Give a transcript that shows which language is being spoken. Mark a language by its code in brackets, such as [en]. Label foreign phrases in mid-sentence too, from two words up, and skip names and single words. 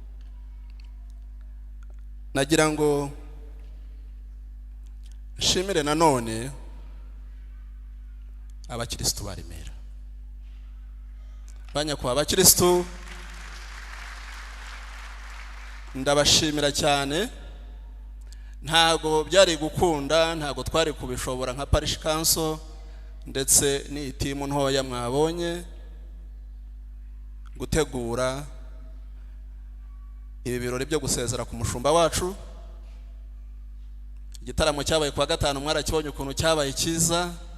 [rw] Nagira ngo nshimire nanone abakristo ba Remera, banyakwa abakristo, ndabashimira cyane. Ntago byari gukunda, ntago twari kubishobora nka [en] parish council [rw] ndetse ni timu ntoya mwabonye gutegura ibi birori byo gusezera ku mushumba wacu. Igitaramo cyabaye kwa gatanu, mwarakibonye ukuntu cyabaye cyiza.